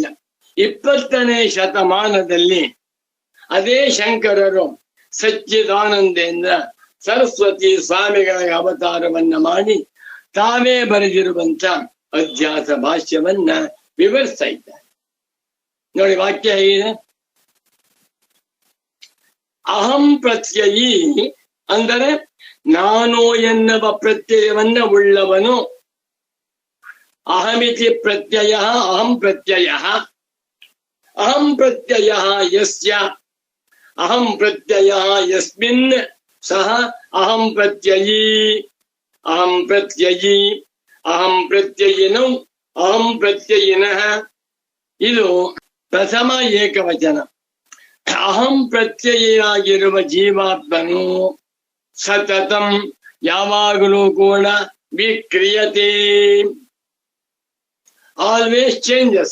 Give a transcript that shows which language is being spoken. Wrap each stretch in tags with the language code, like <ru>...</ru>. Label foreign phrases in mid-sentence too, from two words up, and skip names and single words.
<kn>20ನೇ ಶತಮಾನದಲ್ಲಿ ಅದೇ ಶಂಕರರು ಸಚ್ಚಿದಾನಂದೇಂದ್ರ ಸರಸ್ವತಿ ಸ್ವಾಮಿಗಳ ಅವತಾರವನ್ನ ಮಾಡಿ ತಾವೇ ಬರೆದಿರುವಂತ ಅಧ್ಯಾಸ ಭಾಷ್ಯವನ್ನ ವಿವರಿಸ್ತಾ ಇದ್ದಾರೆ. ನೋಡಿ, ವಾಕ್ಯ ಹೇಗಿದೆ.</kn> <sa>ಅಹಂ ಪ್ರತ್ಯಯೀ</sa> <kn>ಅಂದರೆ ನಾನು ಎನ್ನುವ ಪ್ರತ್ಯಯವನ್ನ ಉಳ್ಳವನು.</kn> <sa>ಅಹಮಿತಿ ಪ್ರತ್ಯಯ ಅಹಂ ಪ್ರತ್ಯಯ. ಅಹಂ ಪ್ರತ್ಯಯ ಯಸ್ಯ ಅಹಂ ಪ್ರತ್ಯಯ ಯಸ್ಮಿನ್ ಸಹ ಅಹಂ ಪ್ರತ್ಯಯೀ. ಅಹಂ ಪ್ರತ್ಯಯೀ ಅಹಂ ಪ್ರತ್ಯಯಿನೌ ಅಹಂ ಪ್ರತ್ಯಯಿನಃ.</sa> <kn>ಇದು ಪ್ರಥಮ ಏಕವಚನ. ಅಹಂ ಪ್ರತ್ಯಯಿಯಾಗಿರುವ ಜೀವಾತ್ಮನು ಸತತಂ ಯಾವಾಗಲೂ ಕೂಡ ವಿಕ್ರಿಯತೆ,</kn> <en>always changes.</en>